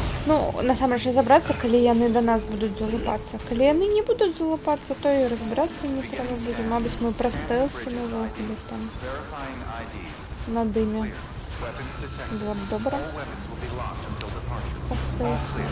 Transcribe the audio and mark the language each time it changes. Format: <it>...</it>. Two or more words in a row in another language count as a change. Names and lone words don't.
<be>Ну, насамрэч разабрацца, калі яны да нас будуць залупацца. Калі яны не будуць залупацца, то і разбірацца не трэба будзе. Мабыць, мы праз стэлсімі выходзілі там</be> <en>Verifying ID.</en> <be>на дыме.</be> <en>Clear. Weapons detected.</en> <be>Было б добра.</be> <en>All weapons will be locked until departure.</en> <be>Па</be> <en>All</en> <be>стэлсі.</be> <en>clear.</en>